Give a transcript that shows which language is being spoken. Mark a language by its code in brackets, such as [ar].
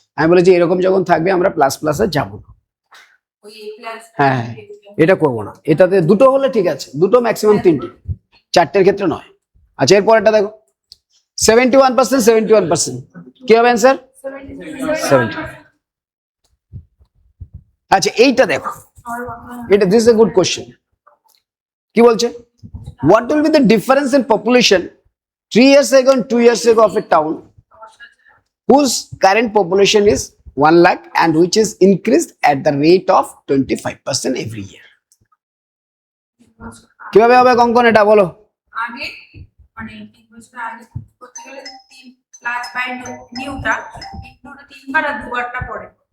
[bn] আমি বলেছি এরকম যখন থাকবে আমরা প্লাস প্লাসে যাবো না, হ্যাঁ এটা করবো না, এটাতে দুটো হলে ঠিক আছে, দুটো ম্যাক্সিমাম 3টে, 4টের ক্ষেত্রে নয়। আচ্ছা এরপরটা দেখো 71%, 71% কি হবে অ্যান্সার? 70। আচ্ছা এইটা দেখো, এটা [en] This is a good question. [bn] কি বলছে, [en] What will be the difference in population 3 years ago and 2 years ago of a town whose current population is 1 lakh and which is increased at the rate of 25% every year? [bn] কিভাবে হবে কঙ্কন এটা বলো? আগে মানে 3 বছর আগে করতে গেলে 3 প্লাস বাই নিউটা ইনটু 3 বার আর 2 বারটা পড়ে